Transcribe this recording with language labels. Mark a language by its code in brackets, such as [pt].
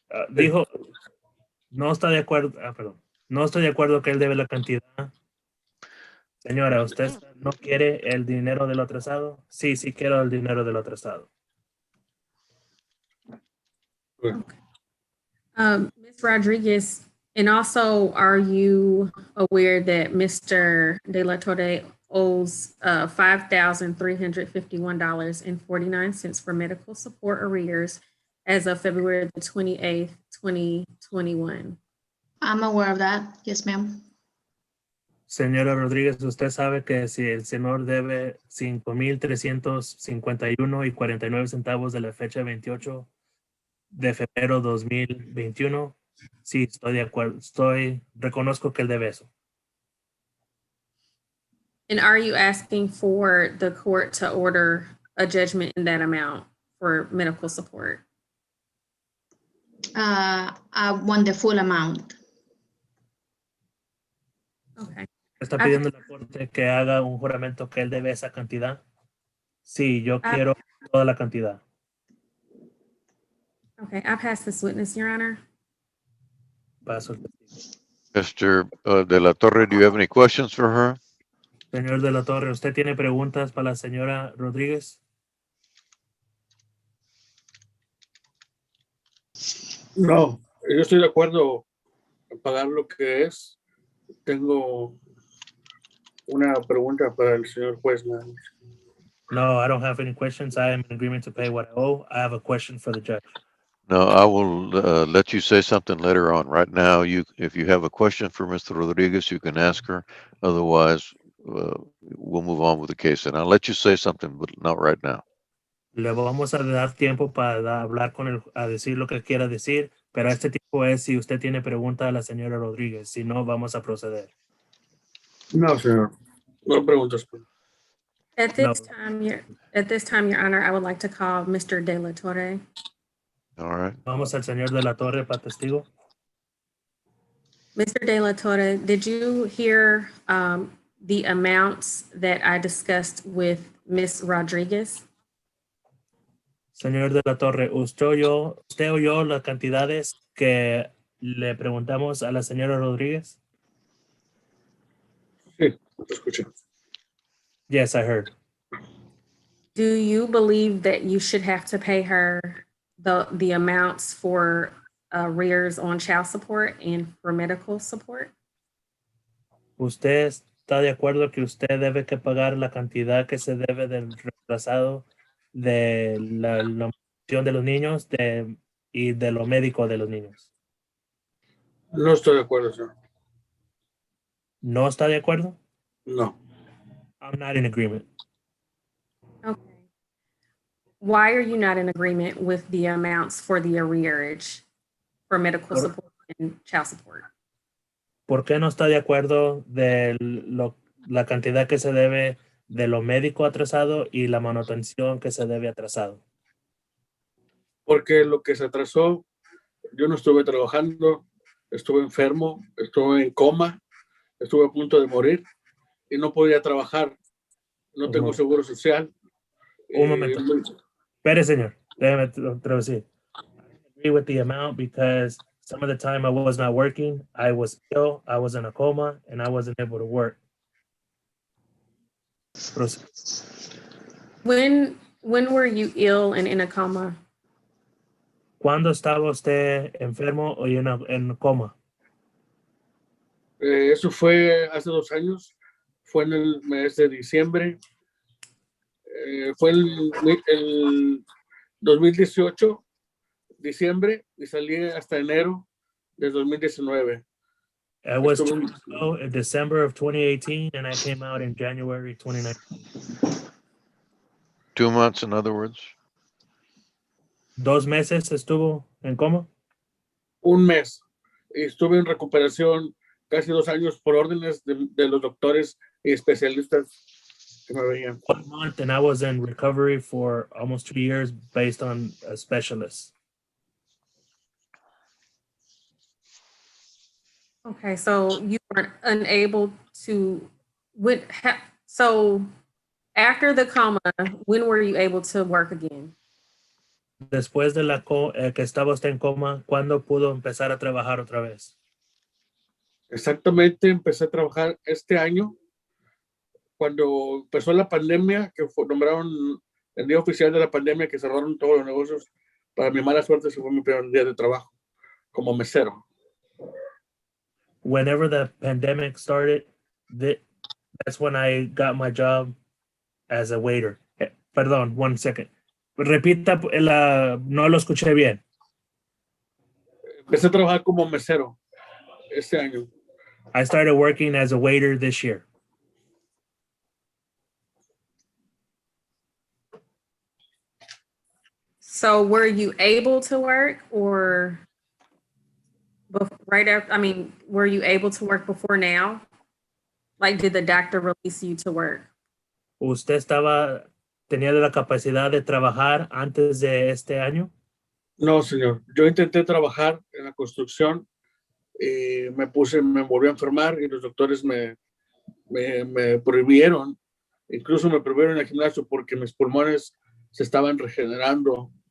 [es] Dijo, no está de acuerdo, perdón, no estoy de acuerdo que él debe la cantidad. Señora, ¿usted no quiere el dinero del atrasado? Sí, sí quiero el dinero del atrasado. [en] Ms. Rodriguez, and also, are you aware that Mr. De La Torre owes $5,351.49 for medical support arrears as of February the 28th, 2021? I'm aware of that. Yes, ma'am. [es] Señora Rodríguez, usted sabe que si el señor debe $5,351.49 de la fecha 28 de febrero 2021, sí, estoy de acuerdo, reconozco que él debe eso. [en] And are you asking for the court to order a judgment in that amount for medical support? I want the full amount. Okay. [es] ¿Está pidiendo la corte que haga un juramento que él debe esa cantidad? Sí, yo quiero toda la cantidad. [en] Okay, I pass this witness, Your Honor. [es] Paso el testigo. [en] Mr. De La Torre, do you have any questions for her? [es] Señor De La Torre, ¿usted tiene preguntas para la señora Rodríguez? No, yo estoy de acuerdo en pagar lo que es. Tengo una pregunta para el señor juez. nada más. [en] No, I don't have any questions. I am in agreement to pay what I owe. I have a question for the judge. No, I will let you say something later on. Right now, if you have a question for Mr. Rodriguez, you can ask her. Otherwise, we'll move on with the case. And I'll let you say something, but not right now. [es] Le vamos a dar tiempo para hablar con él, a decir lo que quiera decir, pero este tiempo es si usted tiene pregunta a la señora Rodríguez. Si no, vamos a proceder. No, señor. No preguntas. [en] At this time, Your Honor, I would like to call Mr. De La Torre. All right. [es] Vamos al señor De La Torre para testigo. [en] Mr. De La Torre, did you hear the amounts that I discussed with Ms. Rodriguez? [es] Señor De La Torre, usted oyó las cantidades que le preguntamos a la señora Rodríguez? Sí, te escuché. [en] Yes, I heard. Do you believe that you should have to pay her the amounts for arrears on child support and for medical support? [es] ¿Usted está de acuerdo que usted debe que pagar la cantidad que se debe del retrasado de la alimentación de los niños y de lo médico de los niños? No estoy de acuerdo, señor. ¿No está de acuerdo? No. [en] I'm not in agreement. Okay. Why are you not in agreement with the amounts for the arrearage for medical support and child support? [es] ¿Por qué no está de acuerdo de la cantidad que se debe de lo médico atrasado y la manutención que se debe atrasado? Porque lo que se atrasó, yo no estuve trabajando, estuve enfermo, estuve en coma, estuve a punto de morir y no podía trabajar. No tengo seguro social. Un momento. Espere, señor. Déjeme traducir. [en] I agree with the amount because some of the time I was not working, I was ill, I was in a coma, and I wasn't able to work. When were you ill and in a coma? [es] ¿Cuándo estaba usted enfermo o en coma? Eso fue hace 2 años, fue en el mes de diciembre, fue el 2018, diciembre, y salí hasta enero de 2019. [en] I was in December of 2018 and I came out in January 2019. 2 months, in other words? [es] 2 meses estuvo en coma. 1 mes. Y estuve en recuperación casi 2 años por órdenes de los doctores y especialistas que me veían. [en] 1 month, and I was in recovery for almost 2 years based on a specialist. Okay, so you were unable to, so after the coma, when were you able to work again? [es] Después de que estaba usted en coma, ¿cuándo pudo empezar a trabajar otra vez? Exactamente, empecé a trabajar este año, cuando empezó la pandemia, que nombraron el día oficial de la pandemia, que cerraron todos los negocios. Para mi mala suerte, ese fue mi primer día de trabajo como mesero. [en] Whenever the pandemic started, that's when I got my job as a waiter. [es] Perdón, [en] 1 second. [es] Repita, no lo escuché bien. Empecé a trabajar como mesero este año. [en] I started working as a waiter this year. So were you able to work or right after, I mean, were you able to work before now? Like, did the doctor release you to work? [es] ¿Usted tenía la capacidad de trabajar antes de este año? No, señor. Yo intenté trabajar en la construcción y me volví a enfermar y los doctores me prohibieron, incluso me prohibieron el gimnasio porque mis pulmones se estaban regenerando.